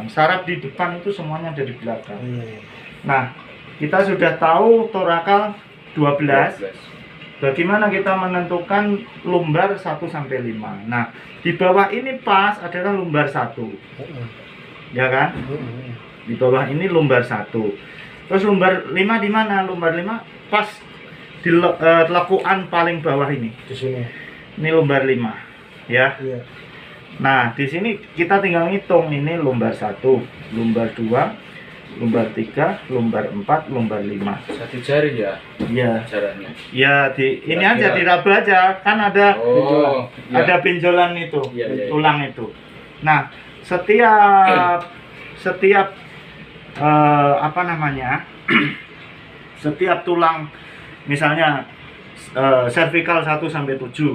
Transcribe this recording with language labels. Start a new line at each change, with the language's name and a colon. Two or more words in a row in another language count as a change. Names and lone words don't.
Indonesian: Saraf di depan itu semuanya ada di belakang. Nah, kita sudah tahu torakal 12. Bagaimana kita menentukan lumbar 1 sampai 5? Nah, di bawah ini pas adalah lumbar 1. Ya kan? Di bawah ini lumbar 1. Terus lumbar 5 di mana? Lumbar 5 pas di lekukan paling bawah ini. Di sini. Ini lumbar 5, ya. Nah, di sini kita tinggal ngitung ini lumbar 1, lumbar 2, lumbar 3, lumbar 4, lumbar 5. Satu jari ya? Iya. Caranya. Ya, ini aja diraba aja, kan ada ada benjolan itu, tulang itu. Nah, setiap apa namanya? Setiap tulang misalnya cervical 1 sampai 7.